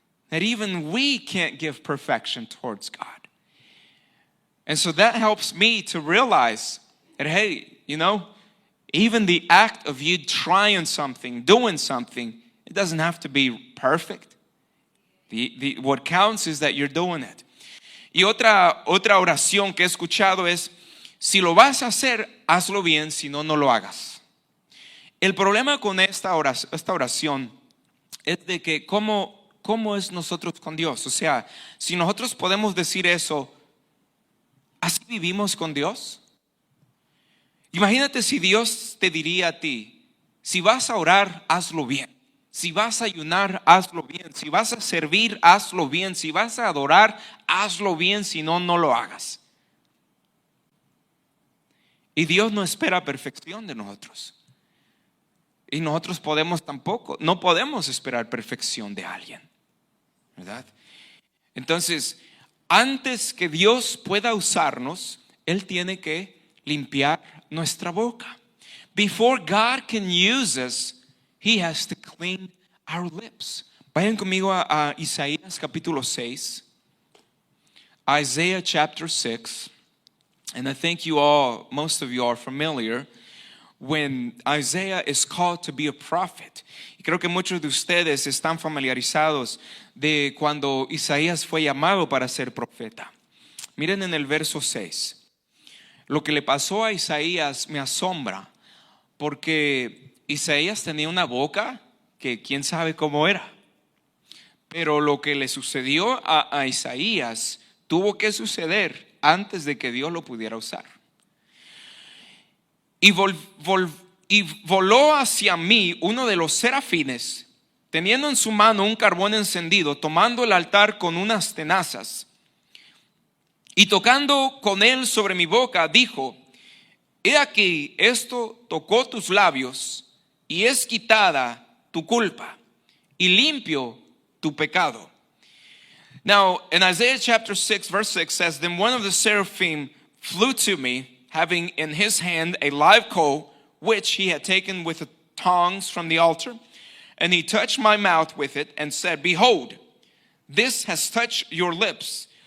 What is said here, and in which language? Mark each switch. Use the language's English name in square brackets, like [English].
[English] That even we can't give perfection towards God. And so that helps me to realize that, hey, you know, even the act of you trying something, doing something, it doesn't have to be perfect. What counts is that you're doing it. [Spanish] Y otra oración que he escuchado es, si lo vas a hacer, hazlo bien, si no, no lo hagas. El problema con esta oración es de que ¿cómo es nosotros con Dios? O sea, si nosotros podemos decir eso, ¿así vivimos con Dios? Imagínate si Dios te diría a ti, si vas a orar, hazlo bien. Si vas a ayunar, hazlo bien. Si vas a servir, hazlo bien. Si vas a adorar, hazlo bien. Si no, no lo hagas. Y Dios no espera perfección de nosotros. Y nosotros no podemos esperar perfección de alguien, ¿verdad? Entonces, antes que Dios pueda usarnos, Él tiene que limpiar nuestra boca. [English] Before God can use us, He has to clean our lips. [Spanish] Vayan conmigo a Isaías capítulo 6. [English] Isaiah chapter 6. And I think most of you are familiar when Isaiah is called to be a prophet. [Spanish] Y creo que muchos de ustedes están familiarizados de cuando Isaías fue llamado para ser profeta. Miren en el verso 6. Lo que le pasó a Isaías me asombra, porque Isaías tenía una boca que quién sabe cómo era. Pero lo que le sucedió a Isaías tuvo que suceder antes de que Dios lo pudiera usar. Y voló hacia mí uno de los serafines, teniendo en su mano un carbón encendido, tomando el altar con unas tenazas. Y tocando con él sobre mi boca, dijo: he aquí, esto tocó tus labios, y es quitada tu culpa, y limpio tu pecado. [English] Now, in Isaiah chapter 6, verse 6 says, then one of the seraphim flew to me, having in his hand a live coal, which he had taken with the tongs from the altar. And he touched my mouth with it and said, behold, this has touched your lips.